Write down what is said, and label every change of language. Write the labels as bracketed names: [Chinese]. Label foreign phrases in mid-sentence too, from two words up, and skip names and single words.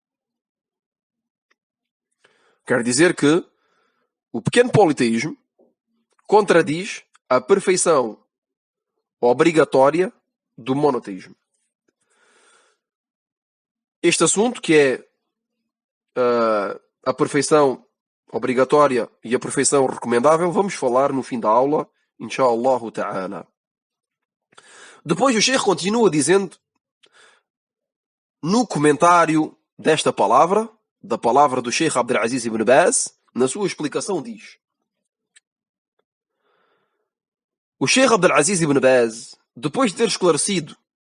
[Portuguese] Quer dizer que o pequeno politeísmo contradiz a perfeição obrigatória do monoteísmo. Este assunto, que é a perfeição obrigatória e a perfeição recomendável, vamos falar no fim da aula, [Arabic] إن شاء الله تعالى. [Portuguese] Depois o Sheikh continua dizendo, no comentário desta palavra, da palavra do Sheikh Abdulaziz ibn Baz, na sua explicação diz: o Sheikh Abdulaziz ibn Baz, depois de ter esclarecido